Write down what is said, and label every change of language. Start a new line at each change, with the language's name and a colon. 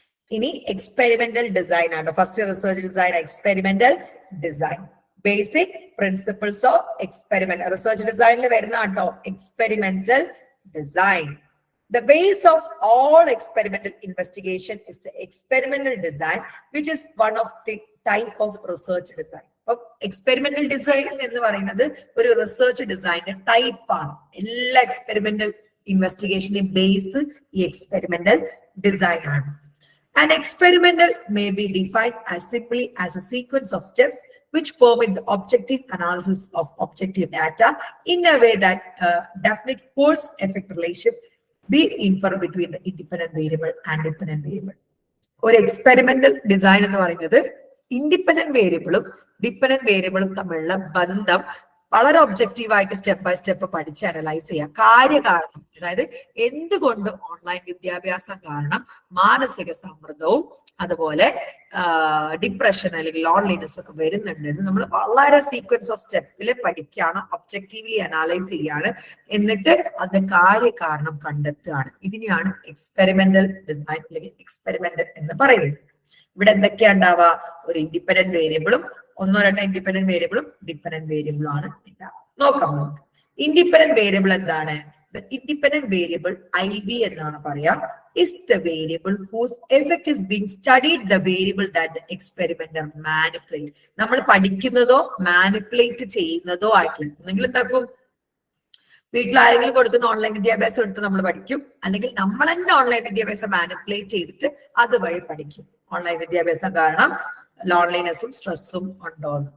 Malayalam: ഇനി experimental design ആണ്. First research design experimental design.
English: basic principles of experiment research ഡിസൈനിൽ
Malayalam: വരുന്ന കേട്ടോ
English: Experimental design. The base of all experimental investigation is the experimental design, which is one of the type of research design.
Malayalam: Experimental design എന്ന് പറയുന്നത് ഒരു research ഡിസൈനിന്റെ type ആണ്. എല്ലാ experimental ഇൻവെസ്റ്റിഗേഷന്റെ base ഈ എക്സ്പെരിമെന്റൽ ഡിസൈൻ ആണ്.
English: An experimental may be defined as simply as a sequence of steps which permit the objective analysis of objective data in a way that definite cause-effect relationship be inferred between the independent variable and dependent variable.
Malayalam: ഒരു experimental design എന്ന് പറയുന്നത് independent വേരിയബിളും dependent വേരിയബിളും തമ്മിലുള്ള ബന്ധം വളരെ ഒബ്ജക്റ്റീവായിട്ട് step by step പഠിച്ച് analyse ചെയ്യുക. കാര്യകാരണം, അതായത് എന്തുകൊണ്ട് ഓൺലൈൻ വിദ്യാഭ്യാസം കാരണം മാനസിക സമ്മർദ്ദവും അതുപോലെ ഡിപ്രഷൻ അല്ലെങ്കിൽ ലോൺലിനെസ് ഒക്കെ വരുന്നുണ്ടെന്ന് നമ്മൾ വളരെ സീക്വൻസ് ഓഫ് സ്റ്റെപ്പിൽ പഠിക്കുകയാണ്, ഒബ്ജക്റ്റീവ്ലി അനലൈസ് ചെയ്യാണ്, എന്നിട്ട് അതിന്റെ കാര്യകാരണം കണ്ടെത്തുകയാണ്. ഇതിനെയാണ് എക്സ്പെരിമെന്റൽ ഡിസൈൻ അല്ലെങ്കിൽ എക്സ്പെരിമെന്റൽ എന്ന് പറയുന്നത്. ഇവിടെ എന്തൊക്കെയാ ഉണ്ടാവുക? ഒരു ഇൻഡിപെൻഡന്റ് വേരിയബിളും ഒന്നോ രണ്ടോ ഇൻഡിപെൻഡന്റ് വേരിയബിളും ഡിപെൻഡന്റ് വേരിയബിളും ആണ് ഉണ്ടാവുക. നോക്കാം നമുക്ക്. ഇൻഡിപെൻഡന്റ് വേരിയബിൾ എന്താണ്? ഇൻഡിപെൻഡന്റ് വേരിയബിൾ IV എന്നാണ് പറയാ.
English: Is the variable whose effect is being studied the variable that the experimenter manipulate.
Malayalam: നമ്മൾ പഠിക്കുന്നതോ മാനിപ്പുലേറ്റ് ചെയ്യുന്നതോ ആയിട്ടുള്ള എന്തെങ്കിലും എന്താക്കും? വീട്ടിൽ ആരെങ്കിലും കൊടുക്കുന്ന ഓൺലൈൻ വിദ്യാഭ്യാസം എടുത്ത് നമ്മൾ പഠിക്കും, അല്ലെങ്കിൽ നമ്മൾ തന്നെ ഓൺലൈൻ വിദ്യാഭ്യാസം മാനിപ്പുലേറ്റ് ചെയ്തിട്ട് അതുവഴി പഠിക്കും. ഓൺലൈൻ വിദ്യാഭ്യാസം കാരണം ലോൺലിനെസ്സും സ്ട്രെസ്സും ഉണ്ടോന്ന്.